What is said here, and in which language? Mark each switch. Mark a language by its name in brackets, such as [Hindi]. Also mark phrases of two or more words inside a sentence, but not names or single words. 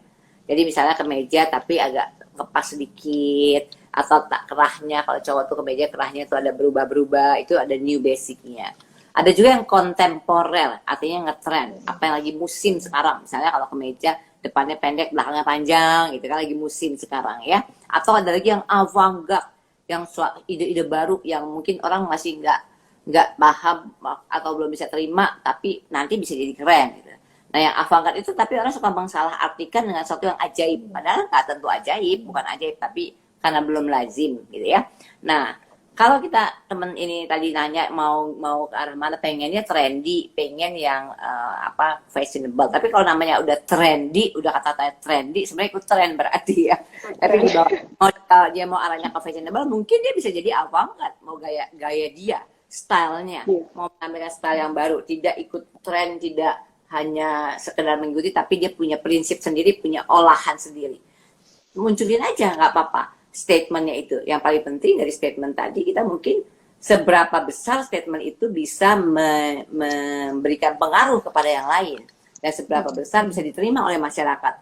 [Indonesian] Jadi misalnya kemeja tapi agak kepas sedikit, atau tak kerahnya, kalau cowok tuh kemeja kerahnya itu ada berubah-berubah, itu ada [English] new basicnya. [Indonesian] Ada juga yang kontemporer, artinya ngetrend, apa yang lagi musim sekarang. Misalnya kalau kemeja depannya pendek, belakangnya panjang, itu kan lagi musim sekarang ya. Atau ada lagi yang avant-garde, yang ide-ide baru yang mungkin orang masih nggak paham atau belum bisa terima, tapi nanti bisa jadi keren gitu. Nah yang avant-garde itu tapi orang suka salah artikan dengan sesuatu yang ajaib, padahal nggak tentu ajaib, bukan ajaib, tapi karena belum lazim gitu ya. Nah kalau kita temen ini tadi nanya mau ke arah mana, pengennya trendy, pengen yang fashionable. Tapi kalau namanya udah trendy, udah kata-kata trendy, sebenarnya ikut tren berarti ya. Tapi dia mau arahnya ke fashionable, mungkin dia bisa jadi avant-garde, mau gaya dia, stylenya, mau mengambil style yang baru, tidak ikut tren, tidak hanya sekedar mengikuti, tapi dia punya prinsip sendiri, punya olahan sendiri. Munculin aja, nggak apa-apa. Statementnya itu yang paling penting dari statement tadi, kita mungkin seberapa besar statement itu bisa memberikan pengaruh kepada yang lain dan seberapa besar bisa diterima oleh masyarakat.